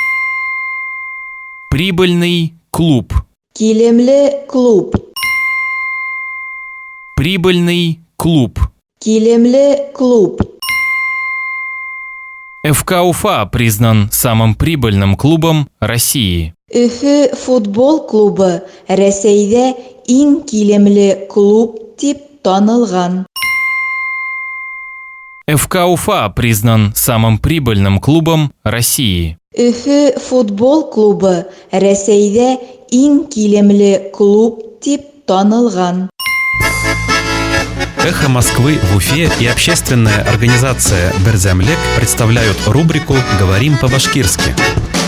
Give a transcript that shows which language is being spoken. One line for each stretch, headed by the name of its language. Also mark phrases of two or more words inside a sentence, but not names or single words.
Russian: Прибыльный клуб.
Bashkir: Килемле клуб.
Russian: Прибыльный клуб.
Bashkir: Килемле клуб.
Russian: ФК Уфа признан самым прибыльным клубом России.
Bashkir: Өфе футбол клубы Рәсәйдә иң килемле клуб дип танылган.
Russian: ФК Уфа признан самым прибыльным клубом России.
Bashkir: Өфе футбол клубы Рәсәйдә иң килемле клуб дип танылган.
Russian: «Эхо Москвы» в Уфе и общественная организация «Берзямлек» представляют рубрику «Говорим по-башкирски».